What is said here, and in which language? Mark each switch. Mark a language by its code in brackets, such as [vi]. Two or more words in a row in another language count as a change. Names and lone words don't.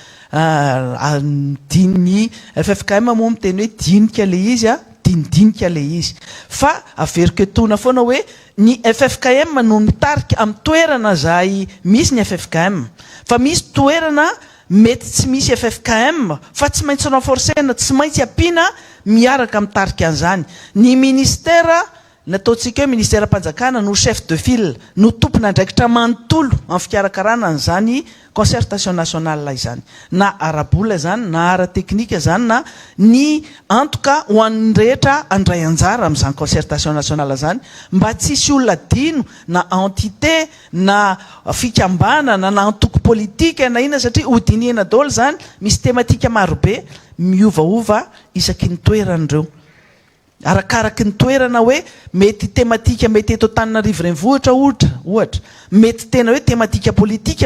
[mg] Diny FFKM moa miteny hoe dinika le izy dinidinika le izy fa averiko etona foana hoe ny FFKM no mitarika amin'ny toerana zay misy ny FFKM fa misy toerana mety tsy misy FFKM fa tsy maintsy renforcena, tsy maintsy ampiana miaraka mitarika an'izany. Ny ministera nataontsika hoe ministera mpanjakana no [fr] chef de file [mg] no tompona andraikitra manontolo amin'ny fikarakarana an'izany [fr] concertation nationale [mg] izany, na arabola zany na ara-teknika zany na ny [fr] en tout cas [mg] ho an'ny rehetra andray anjara amin'izany [fr] concertation nationale [mg] zany mba tsisy olona dino na entité na fikambanana na antoko politika na ina satria hodinihana daholo zany misy tematika marobe miovaova isaky ny toeran'ireo arakaraky ny toerana hoe mety tematika mety eto Antananarivo renivohitra ohatra mety tena hoe tematika politika